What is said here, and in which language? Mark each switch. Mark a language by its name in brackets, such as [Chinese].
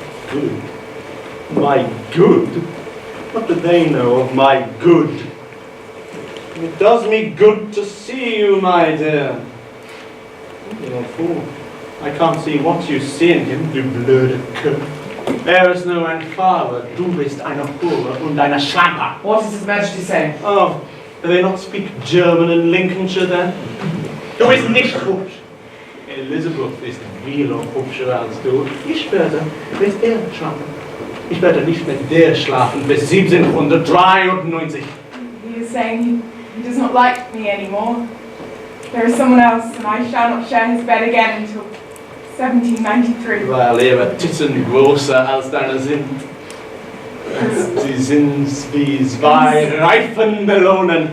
[English] Good? My good? What do they know of my good? It does me good to see you, my dear. You're a fool. I can't see what you see in him, [German] du blöde Köpf. Er ist nur ein Fahrer, du bist eine Hure und eine Schlampe. [English] What is His Majesty saying? Oh, do they not speak German in Lincolnshire then? [German] Du bist nicht hübsch. Elizabeth ist viel hübscher als du. Ich werde mit ihr schlafen. Ich werde nicht mit dir schlafen bis 1793. [English] He is saying he does not like me anymore. There is someone else, and I shall not share his bed again until 1793. [German] Weil ihre Titten größer als deine sind. Sie sind wie zwei reifen Melonen.